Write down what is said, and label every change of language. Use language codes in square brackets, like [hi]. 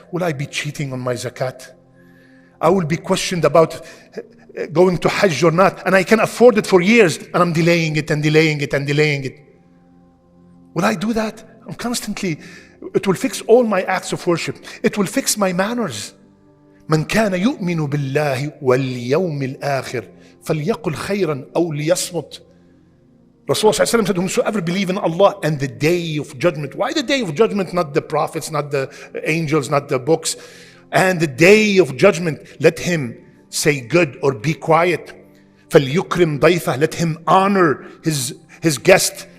[en] Will I be cheating on my zakat? I will be questioned about going to Hajj or not, and I can afford it for years, and I'm delaying it and delaying it and delaying it. Will I do that? It will fix all my acts of worship. It will fix my manners. [ar] من كان يؤمن بالله واليوم الآخر فليقل خيرا أو ليصمت. [en] Rasulullah said, whomsoever believe in Allah and the day of judgment. Why the day of judgment? Not the prophets, not the angels, not the books. And the day of judgment, let him say good or be quiet. [ar] فَلْيُكْرِمْ ضَيْفَهُ. [en] Let him honor his guest.